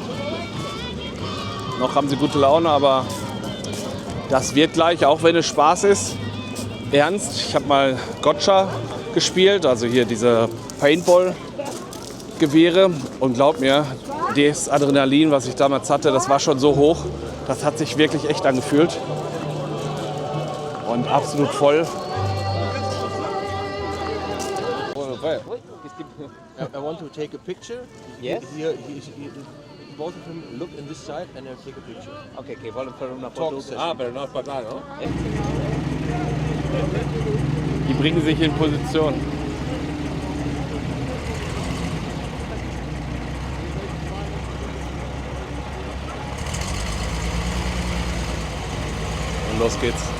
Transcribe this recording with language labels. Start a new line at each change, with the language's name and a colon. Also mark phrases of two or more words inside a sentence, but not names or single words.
German: Noch haben sie gute Laune, aber das wird gleich, auch wenn es Spaß ist, ernst. Ich habe mal Gotcha gespielt, also hier diese Paintball-Gewehre. Und glaubt mir, das Adrenalin, was ich damals hatte, das war schon so hoch. Das hat sich wirklich echt angefühlt. Und absolut voll.
English: I want to take a picture. Yes. Here, both of them look in this side and then take a picture.
German: Okay, wollen wir una
English: Talk
Spanish: foto?
English: session.
Spanish: pero no es para ¿no?
German: Die bringen sich in Position. Und los geht's.